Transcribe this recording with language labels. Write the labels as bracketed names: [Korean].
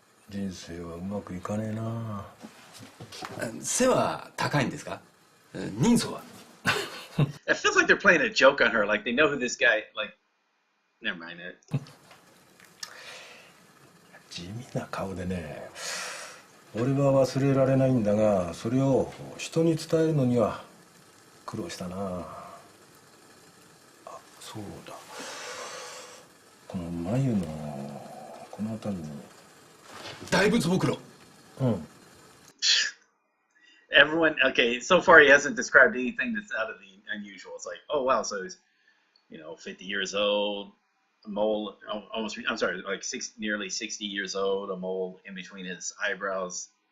[Japanese] 人生はうまくいかねえな。背は高いんですか？人相は？ [English] It feels like they're playing a joke on her, like they know who this guy, like, never mind it. [Japanese] 地味な顔でね、俺は忘れられないんだが、それを人に伝えるのには苦労したな。あ、そうだ、この眉のこの辺りに大仏ぼくろ。うん。 [English] Everyone, okay, so far he hasn't described anything that's out of the unusual. It's like, oh wow, so he's, 50 years old, a mole, almost, I'm sorry, like nearly 60 years old, a mole in between his eyebrows.